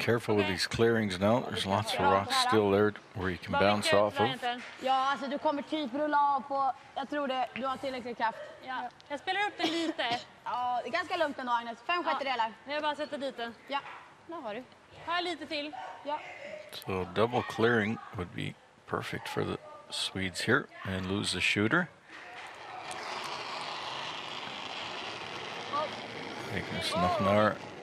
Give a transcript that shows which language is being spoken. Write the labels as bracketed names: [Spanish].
[English] careful with these clearings now. There's lots of rocks still there where you can bounce off of. [Swedish] Ja, alltså du kommer typ rulla av på, jag tror det, du har tillräcklig kraft. Ja. Jag spelar upp den lite. Ja, det är ganska lugnt ändå Agnes. 5/6. Jag bara sätter dit den. Ja, där har du. Här lite till. Ja. [English] So double clearing would be perfect for the Swedes here and lose the shooter. Magnus Nachnar [Swedish] Nej.